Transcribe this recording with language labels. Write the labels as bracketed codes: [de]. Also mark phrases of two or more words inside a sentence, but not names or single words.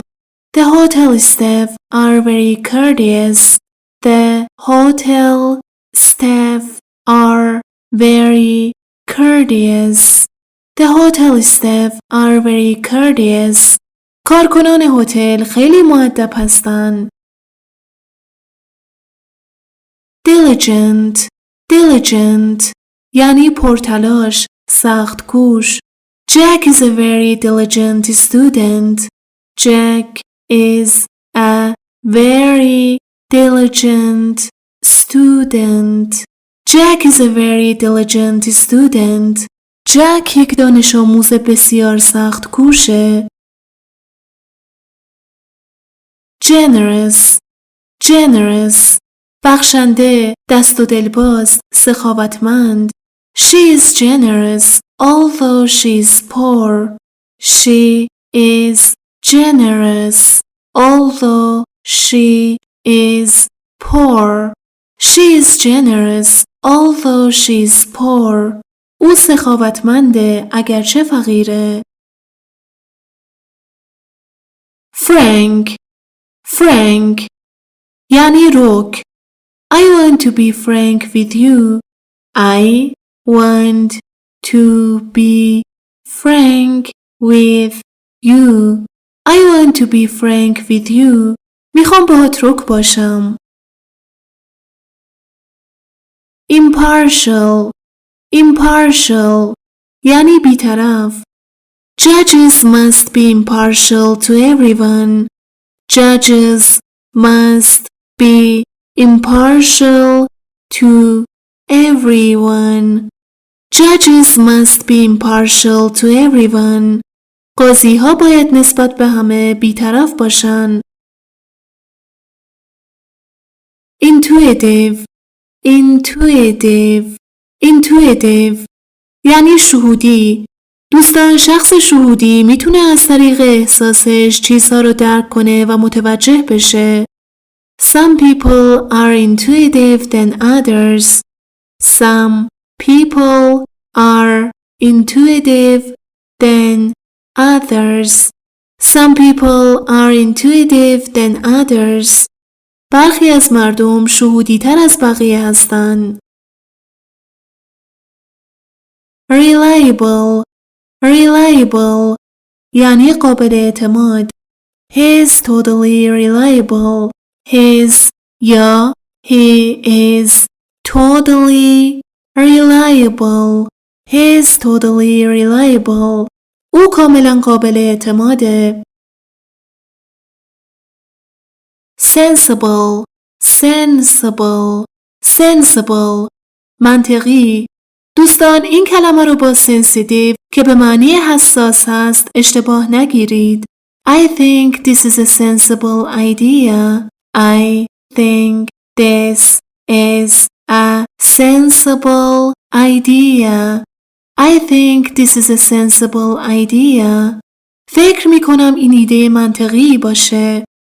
[en] The hotel staff are very courteous. The hotel staff are very courteous. The hotel staff are very courteous. [fa] کارکنان هتل خیلی مؤدب هستند. [en] Diligent diligent [fa] یعنی پرتلاش، سخت کوش. [en] Jack is a very diligent student. Jack is a very diligent student. Jack is a very diligent student. [fa] Jack یک دانش آموز بسیار سخت کوشه. [en] Generous generous [fa] بخشنده، دست و دلباز، سخاوتمند. [en] She is generous although she is poor. She is generous although she is poor. She is generous although she is poor. [fa] او سخاوتمنده اگرچه فقیره. [en] Frank frank [fa] یعنی رک. [en] I want to be frank with you. I want to be frank with you. I want to be frank with you. [fa] میخوام باهات رک باشم. [en] Impartial impartial [fa] یعنی بیطرف. [en] Judges must be impartial to everyone. Judges must be impartial to everyone. Judges must be impartial to everyone. [fa] قاضی ها باید نسبت به همه بیطرف باشن. [en] Intuitive intuitive intuitive [fa] یعنی شهودی. دوستان، شخص شهودی میتونه از طریق احساسش چیزها رو درک کنه و متوجه بشه. [en] Some people are intuitive than others. Some people are intuitive than others. Some people are intuitive than others. [fa] برخی از مردم شهودی تر از بقیه هستند. [en] Reliable. [fa] Reliable یعنی قابل اعتماد. [en] He is totally reliable. His یا he is totally reliable. He is totally reliable. [fa] او کاملا قابل اعتماده. [en] Sensible. Sensible. Sensible منطقی. [fa] دوستان، این کلمه رو با sensitive که به معنی حساس هست اشتباه نگیرید. [en] I think this is a sensible idea. I think this is a sensible idea. I think this is a sensible idea. [fa] فکر می کنم این ایده منطقی باشه.